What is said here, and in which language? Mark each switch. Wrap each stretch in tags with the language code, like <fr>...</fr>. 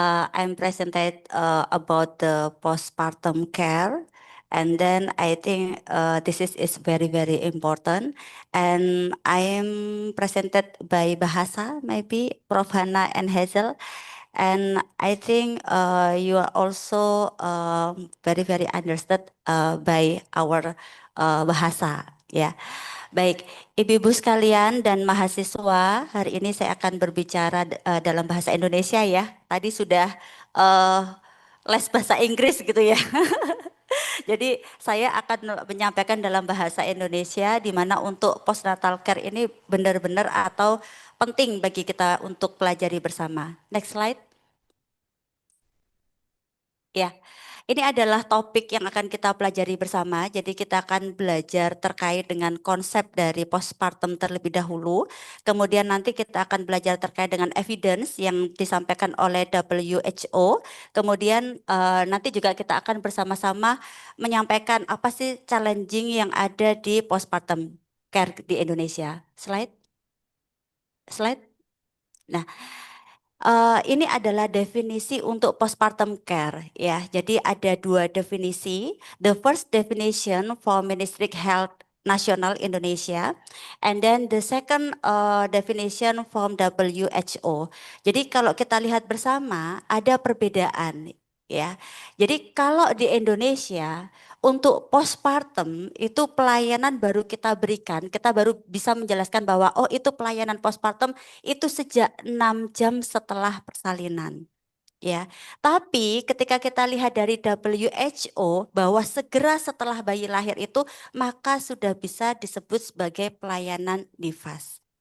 <en>I'm presented about the postpartum care, and then I think this is very very important. And I am presented by Bahasa, maybe Prof Hannah and Hazel. And I think you are also very very understood by our Bahasa, ya.</en> <id>Baik, Ibu-ibu sekalian dan mahasiswa, hari ini saya akan berbicara dalam bahasa Indonesia ya. Tadi sudah les bahasa Inggris gitu ya. Jadi saya akan menyampaikan dalam bahasa Indonesia di mana untuk postnatal care ini benar-benar atau penting bagi kita untuk pelajari bersama. Next slide. Ya. Ini adalah topik yang akan kita pelajari bersama. Jadi kita akan belajar terkait dengan konsep dari postpartum terlebih dahulu. Kemudian nanti kita akan belajar terkait dengan evidence yang disampaikan oleh WHO. Kemudian nanti juga kita akan bersama-sama menyampaikan apa sih challenging yang ada di postpartum care di Indonesia. Slide. Slide. Nah, ini adalah definisi untuk postpartum care ya. Jadi ada 2 definisi.</id> <en>The first definition for Ministry Health Nasional Indonesia, and then the second definition from WHO.</en> <id>Jadi kalau kita lihat bersama ada perbedaan ya. Jadi kalau di Indonesia untuk postpartum itu pelayanan baru kita berikan, kita baru bisa menjelaskan bahwa oh itu pelayanan postpartum itu sejak 6 jam setelah persalinan. Ya, tapi ketika kita lihat dari WHO bahwa segera setelah bayi lahir itu maka sudah bisa disebut sebagai pelayanan nifas.</id>